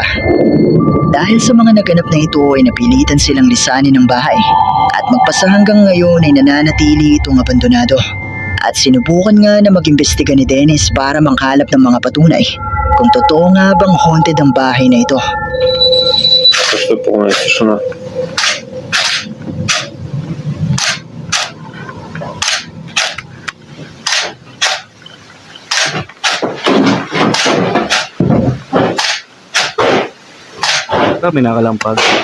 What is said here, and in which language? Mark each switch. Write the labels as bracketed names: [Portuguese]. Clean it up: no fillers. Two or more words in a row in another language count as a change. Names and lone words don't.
[Filipino] Dahil sa mga naganap na ito ay napilitan silang lisanin ng bahay at magpasa hanggang ngayon ay nananatili itong abandonado. At sinubukan nga na mag-imbestiga ni Dennis para mangkalap ng mga patunay kung totoo nga bang haunted ang bahay na ito. [Russian] Что полная тишина. [Filipino] Ito, may nakalampag.